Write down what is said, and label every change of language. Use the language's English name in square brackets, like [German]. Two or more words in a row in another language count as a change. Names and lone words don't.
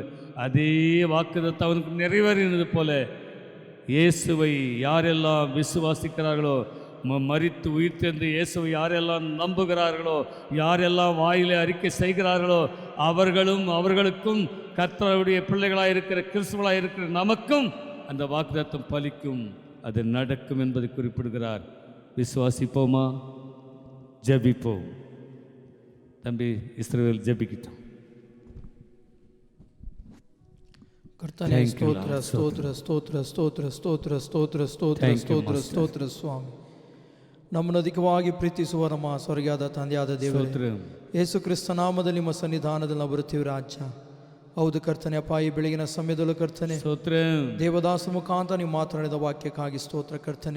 [Tamil] அதே வாக்குத்தத்தம் அவனுக்கு நிறைவேறினது போல இயேசுவை யாரெல்லாம் விசுவாசிக்கிறார்களோ, மரித்து உயிர்த்தெழுந்து இயேசுவை யாரெல்லாம் நம்புகிறார்களோ, யாரெல்லாம் வாயிலே அறிக்கை செய்கிறார்களோ, அவர்களுக்கும் கர்த்தருடைய பிள்ளைகளாக இருக்கிற கிறிஸ்துவர்களாக இருக்கிற நமக்கும் அந்த வாக்குத்தத்தம் பலிக்கும், அது நடக்கும் என்பதை குறிப்பிடுகிறார். விசுவாசிப்போமா? ஜெபிப்போம். தம்பி இஸ்ரவேல் ஜெபிக்கிட்டோம். [Kannada] ಕರ್ತನೇ ಸ್ತೋತ್ರ ಸ್ತೋತ್ರ ಸ್ತೋತ್ರ ಸ್ತೋತ್ರ ಸ್ತೋತ್ರ ಸ್ತೋತ್ರ ಸ್ತೋತ್ರ ಸ್ತೋತ್ರ ಸ್ತೋತ್ರ ಸ್ವಾಮಿ. ನಮ್ಮನ್ನು ಅಧಿಕವಾಗಿ ಪ್ರೀತಿಸುವ ನಮ್ಮ ಸ್ವರ್ಗದ ತಂದೆಯಾದ ದೇವರೇ, ಯೇಸು ಕ್ರಿಸ್ತ ನಾಮದಲ್ಲಿ ನಿಮ್ಮ ಸನ್ನಿಧಾನದಲ್ಲಿ ನಾವು ಬರುತ್ತೀವಿ ರಾಜ. ಹೌದು ಕರ್ತನೆ ಅಪ್ಪ, ಈ ಬೆಳಗಿನ ಸಮಯದಲ್ಲೂ ಕರ್ತನೆ ದೇವದಾಸ ಮುಖಾಂತರ ನೀವು ಮಾತನಾಡಿದ ವಾಕ್ಯಕ್ಕಾಗಿ ಸ್ತೋತ್ರ ಕರ್ತನೆ.